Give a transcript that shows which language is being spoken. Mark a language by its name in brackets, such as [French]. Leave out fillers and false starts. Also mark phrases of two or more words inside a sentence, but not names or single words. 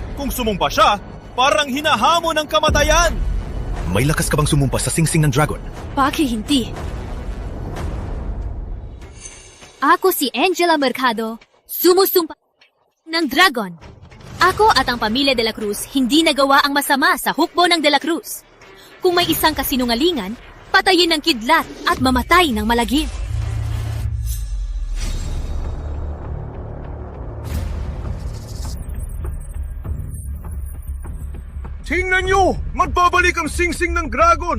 [Filipino] Kung sumumpa siya, parang hinahamon ng kamatayan. May lakas ka bang sumumpa sa singsing ng dragon? Bakit hindi? Ako si Angela Mercado, sumusumpa ng dragon. Ako at ang pamilya de la Cruz hindi nagawa ang masama sa hukbo ng de la Cruz. Kung may isang kasinungalingan, patayin ng kidlat at mamatay ng malagim. Tingnan nyo! Magbabalik ang singsing ng dragon!